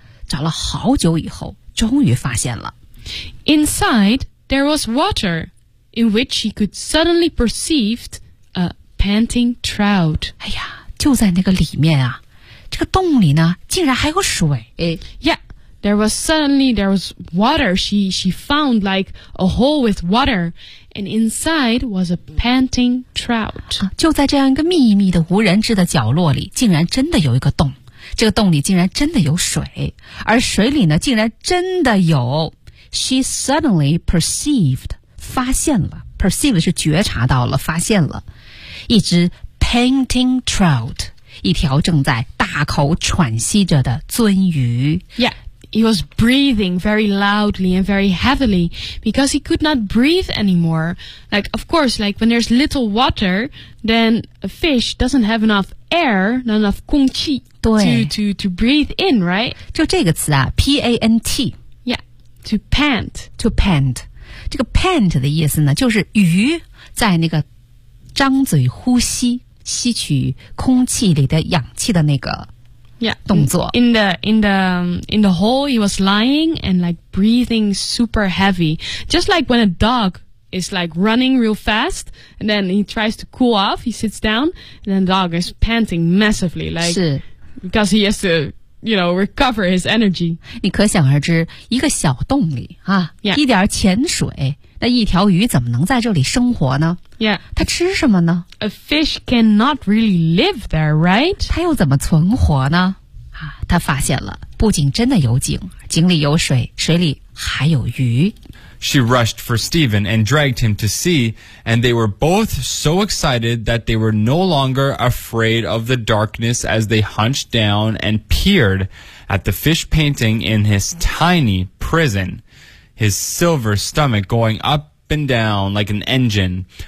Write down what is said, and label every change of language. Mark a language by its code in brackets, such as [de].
[zh] 找了好久以后，终于发现了。 [en] Inside there was water, in which she could suddenly perceive a panting trout. [zh] 哎呀。就在那个里面啊，这个洞里呢，竟然还有水。 [en] Yeah, there was water. She found like a hole with water, and inside was a panting trout.、 [zh] 啊、就在这样一个秘密的无人知的角落里，竟然真的有一个洞。这个洞里竟然真的有水，而水里呢，竟然真的有。 [en] She suddenly perceived, [zh] 发现了 perceive 是觉察到了，发现了一只。 [en] Panting trout, [zh] 一条正在大口喘息着的鳟鱼。 [en] Yeah, he was breathing very loudly and very heavily because he could not breathe anymore. Like, of course, like when there's little water, then a fish doesn't have enough air, not enough [zh] 空气 [en] to breathe in, right? [zh] 就这个词啊 ,P-A-N-T. [en] Yeah, to pant. To pant. [zh] 这个 pant 的意思呢就是鱼在那个张嘴呼吸。吸取空气里的氧气的那个 [en] Yeah. [zh] 动作 [en] in the hole, he was lying and like breathing super heavy, just like when a dog is like running real fast, and then he tries to cool off. He sits down, and then the dog is panting massively, like because he has to, you know, recover his energy. [zh] 你可想而知，一个小洞里啊， [en] yeah. [zh] 一点潜水，那一条鱼怎么能在这里生活呢？ [en] Yeah. [zh] 它吃什么呢？ [en] A fish cannot really live there, right? [zh] 它又怎么存活呢？啊，它发现了，不仅真的有井，井里有水，水里还有鱼。 [en] She rushed for Stephen and dragged him to sea, and they were both so excited that they were no longer afraid of the darkness as they hunched down and peered at the fish painting in his tiny prison, his silver stomach going up and down like an engine.